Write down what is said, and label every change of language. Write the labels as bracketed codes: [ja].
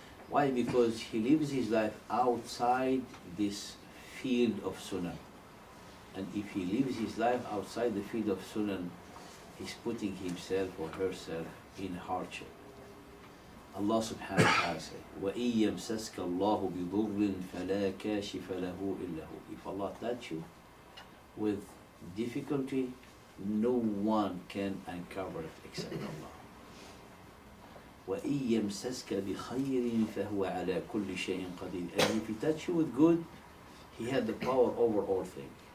[en] Why? Because he lives his life outside this field of Sunan. And if he lives his life outside the field of Sunan, he's putting himself or herself in hardship. [ar] Allah subhanahu wa ta'ala says, وَإِن يَمْسَسْكَ اللَّهُ بِضُرٍّ فَلَا كَاشِفَ لَهُ إِلَّا هُ. [en] If Allah touch you with difficulty, no one can uncover it except Allah. [ar] وَإِن يَمْسَسْكَ بِخَيْرٍ فَهُوَ عَلَى كُلِّ شَيْءٍ قَدِيرٌ. [en] And if he touch you with good, he had the power over all things.